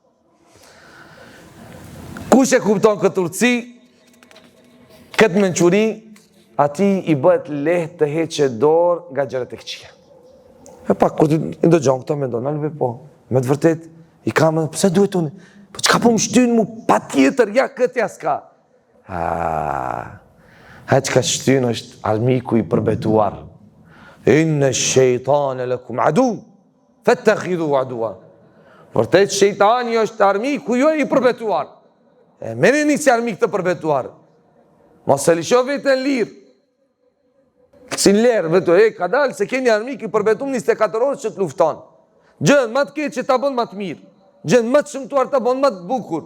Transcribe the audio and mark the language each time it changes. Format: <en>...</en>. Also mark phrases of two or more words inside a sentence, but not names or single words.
<sq>Kush e kupton këtë urtësi, këtë mençuri, ati i bëhet lehtë të heqë dorë nga gjërat e këqija. E pak, kur ti ndëgjon këto mendon, albe po, me të vërtet i kam, pse duhet unë? Po çka po më shtyn mu patjetër, ja këtë ja s'ka. Çka shtyn është armiku i përbetuar.</sq> <ar>Inna ash-shaytana lakum adu, fattakhidhu aduwa.</ar> <sq>Vërtet shejtani është armiku juaj i përbetuar. Merreni si armik të përbetuar. Mos e lësho vetën lirë. Si në lerë, vetë, ka dalë se keni armik i përbetum 24 orë që të lufton. Gjën më të keq që ta bën më të mirë. Gjën më të shëmtuar ta bën më të bukur.</sq>